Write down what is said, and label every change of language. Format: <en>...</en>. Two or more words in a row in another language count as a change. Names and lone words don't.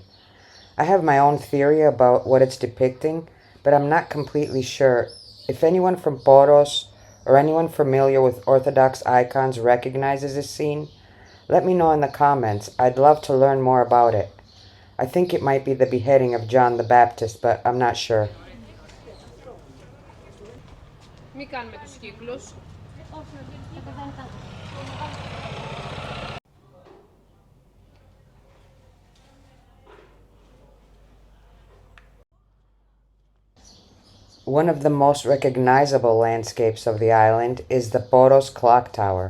<en>I have my own theory about what it's depicting, but I'm not completely sure. If anyone from Poros or anyone familiar with Orthodox icons recognizes this scene, let me know in the comments. I'd love to learn more about it. I think it might be the beheading of John the Baptist, but I'm not sure.</en> <el>Μην κάνουμε τους κύκλους.</el> <en>One of the most recognizable landscapes of the island is the Poros clock tower.</en>